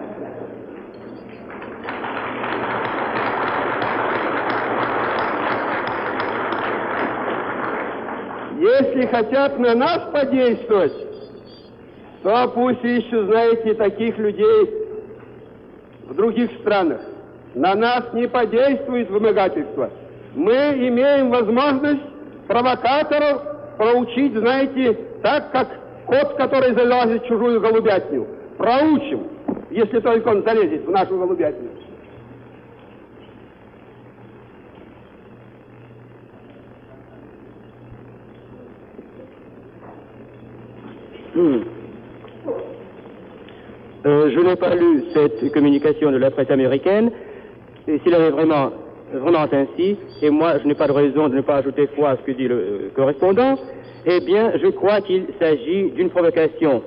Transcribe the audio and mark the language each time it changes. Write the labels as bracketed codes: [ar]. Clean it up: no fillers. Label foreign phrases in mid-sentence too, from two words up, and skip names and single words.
[ru] Если хотят на нас подействовать, то пусть ищут, знаете, таких людей в других странах. На нас не подействует вымогательство. Мы имеем возможность провокаторов проучить, знаете, так, как кот, который залазит в чужую голубятню. Проучим, если только он залезет в нашу голубятню. [fr] Je n'ai pas lu cette communication de la presse américaine, et s'il avait vraiment ainsi, et moi je n'ai pas de raison de ne pas ajouter foi à ce que dit le correspondant, eh bien je crois qu'il s'agit d'une provocation.